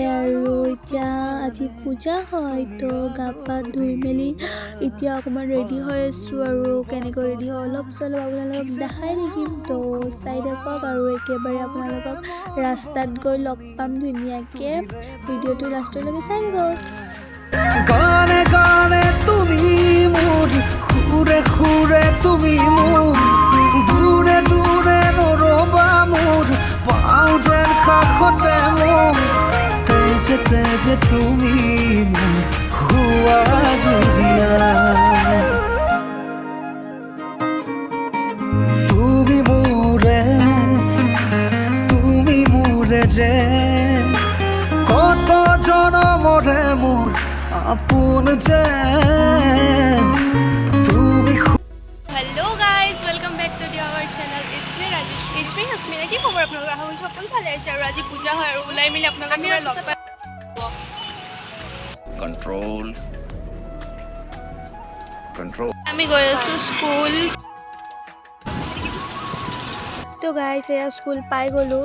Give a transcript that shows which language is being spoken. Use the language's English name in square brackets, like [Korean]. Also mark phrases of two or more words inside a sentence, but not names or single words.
[Assamese] আৰু এতিয়া আজি পূজা হয়, তো গা পা ধুই মেলি এতিয়া অকণমান ৰেডি হৈ আছোঁ। আৰু কেনেকৈ ৰেডি হয় অলপ চলপ আপোনালোকক দেখাই থাকিম, তো চাই থাকক। আৰু একেবাৰে আপোনালোকক ৰাস্তাত গৈ লগ পাম ধুনীয়াকৈ। ভিডিঅ'টো লাষ্টলৈকে চাই থাকক। গানে গানে তুমি মোর, সুরে সুরে তুমি মোর, দূরে দূরে নরবা মোর, পাও যেন কাষতে মোর, তেজে তেজে তুমি মোর হুয়া জুৰিয়া। তুমি মোরে যে কত জনমরে মোর আপন যে তুমি। [English] Hello guys, welcome back to our channel. It's me Rajeshree, it's me Hasmina. [Assamese] কি খবৰ আপোনালোকৰ? আশা কৰিছোঁ সকলো ভালে আছে। আৰু আজি পূজা হয় আৰু ওলাই মিলি আপোনালোকক লগ পাই। কন্ট্ৰোল আমি গৈ আছোঁ স্কুল। তো গাইজ এয়া স্কুল পাই গ'লোঁ।